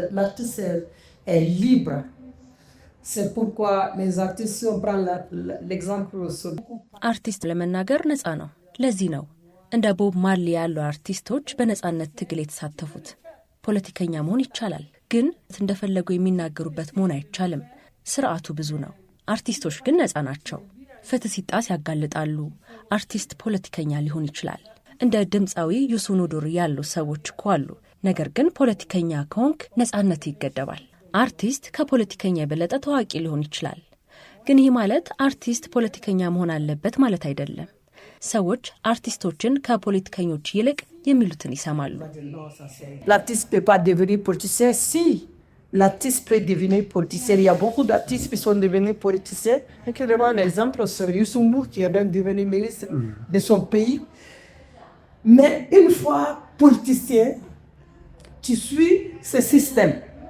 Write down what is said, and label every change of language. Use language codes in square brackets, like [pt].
[fr] L'artiste est libre. C'est pourquoi les artistes, si on prend l'exemple... [am] አርቲስት ለመናገር ነፃ ነው። ለዚህ ነው እንደ ቦብ ማርሊ ያሉ አርቲስቶች በነጻነት ትግል የተሳተፉት። ፖለቲከኛ መሆን ይቻላል፣ ግን እንደፈለጉ የሚናገሩበት መሆን አይቻልም። ስርዓቱ ብዙ ነው። አርቲስቶች ግን ነጻ ናቸው። ፍትህ ሲጣስ ያጋልጣሉ። አርቲስት ፖለቲከኛ ሊሆን ይችላል። እንደ ድምፃዊ ዩሱኑዱር ያሉ ሰዎች እኮ አሉ። ነገር ግን ፖለቲከኛ ከሆንክ ነጻነት ይገደባል። አርቲስት ከፖለቲከኛ የበለጠ ታዋቂ ሊሆን ይችላል። ግን ይህ ማለት አርቲስት ፖለቲከኛ መሆን አለበት ማለት አይደለም። ሰዎች አርቲስቶችን ከፖለቲከኞች ይልቅ የሚሉትን ይሰማሉ። [fr] L'artiste peut pas devenir politicien. Si l'artiste peut devenir politicien, il y a beaucoup d'artistes qui sont devenus politiciens. Et que vraiment l'exemple, c'est Youssou N'Dour qui est devenu ministre de son pays. Mais une fois politicien, tu suis ce système.